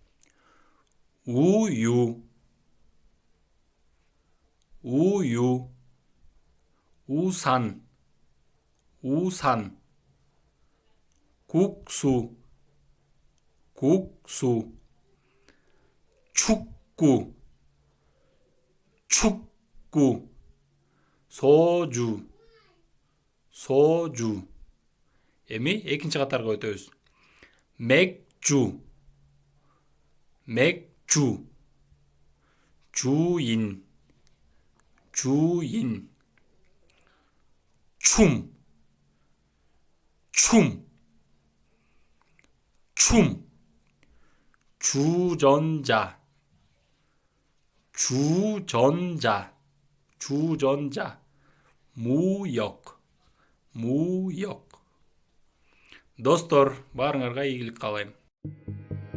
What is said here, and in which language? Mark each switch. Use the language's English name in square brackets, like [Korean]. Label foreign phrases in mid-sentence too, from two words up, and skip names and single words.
[Korean] 우유. 우유. 우산. 우산. 국수. 국수. 축구. 축구. 소주. 소주. [Kyrgyz] эми экинчи катарга өтөбүз. [Korean] 맥주. 맥주. 주인. 주인. 춤. 춤. 춤. 주전자. 주전자. 주전자. 무역. 무역. [Kyrgyz] Достор, баарыңарга ийгилик каалайм.